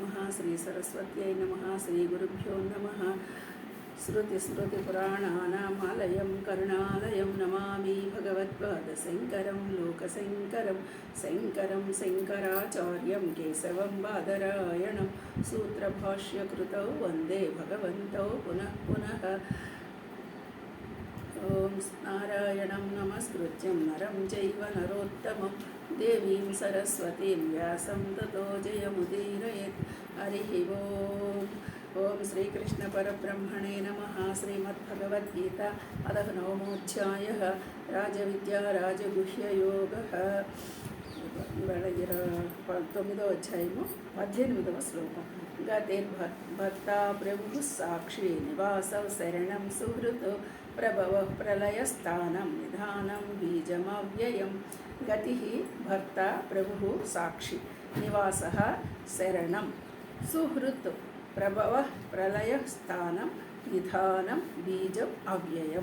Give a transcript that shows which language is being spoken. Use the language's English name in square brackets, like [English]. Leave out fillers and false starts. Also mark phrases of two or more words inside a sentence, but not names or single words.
[Sanskrit] శ్రీ సరస్వత్యై నమః శ్రీ గురుభ్యో నమః. श्रुतिस्मृतिपुराणानामालयं करुणालयं नमामि भगवत्पादशङ्करं लोकशङ्करं शङ्करं शङ्कराचार्यं केशवं बादरायणं सूत्रभाष्यकृतौ वन्दे भगवन्तौ पुनः पुनः. ॐ नारायणं नमस्कृत्यं नरं चैव नरोत्तमं देवीं सरस्वतीं व्यासं ततो जयमुदीरयेत्. हरिः ओं श्रीकृष्ण परब्रह्मणे नमः. श्रीमद्भगवद्गीता अतः नवमोऽध्यायः राजविद्या राजगुह्ययोगः. [Telugu] ఇవాళ 9వ అధ్యాయము 18వ శ్లోకం. [Sanskrit] గతిర్భర్తా ప్రభు సాక్షి నివాస శరణం సుహృత్ ప్రభవ ప్రళయస్థానం నిధానం బీజమవ్యయం. గతి భర్త ప్రభు సాక్షి నివాస శరణం సుహృత్ ప్రభవ ప్రళయ స్థానం నిధానం బీజం అవ్యయం.